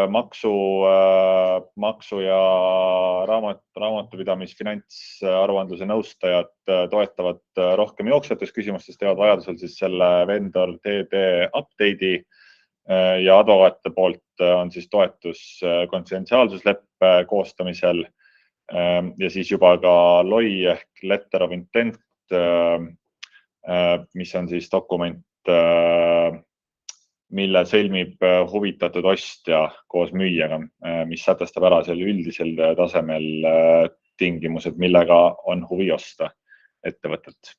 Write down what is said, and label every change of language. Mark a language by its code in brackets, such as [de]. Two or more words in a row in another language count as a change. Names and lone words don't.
[et] maksu ja raamatupidamis finantsaruandluse nõustajad toetavad rohkem jooksvates küsimustes, teevad vajadusel siis selle [en] vendor TD update'i [et] ja advokaatide poolt on siis toetus konfidentsiaalsusleppe koostamisel ja siis juba ka LOI ehk [en] letter of intent, [et] mis on siis dokument, mille sõlmib huvitatud ostja koos müüjaga, mis sätestab ära selle üldisel tasemel tingimused, millega on huvi osta ettevõtet.